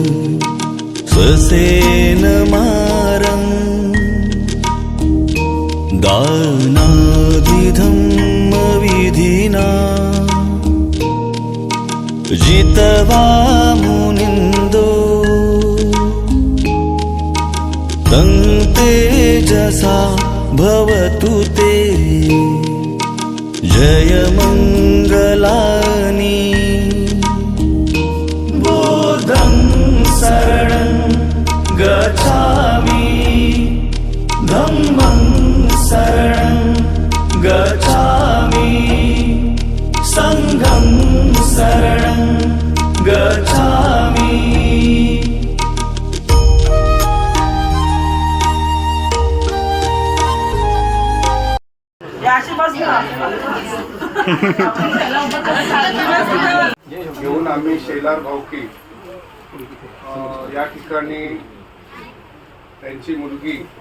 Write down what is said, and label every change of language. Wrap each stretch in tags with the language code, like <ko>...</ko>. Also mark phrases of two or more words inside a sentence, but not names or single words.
<pi>स्वसेनमारम् दानादिधम्मविधिना जितवा मुनिन्दो तं तेजसा भवतु ते जयमङ्गलानि. बुद्धं शरणं गच्छामि धम्मं शरणं गच्छामि संघं शरणं गच्छामि.</pi> <mr>घेऊन आम्ही शेलार भावकी या ठिकाणी त्यांची मुलगी</mr>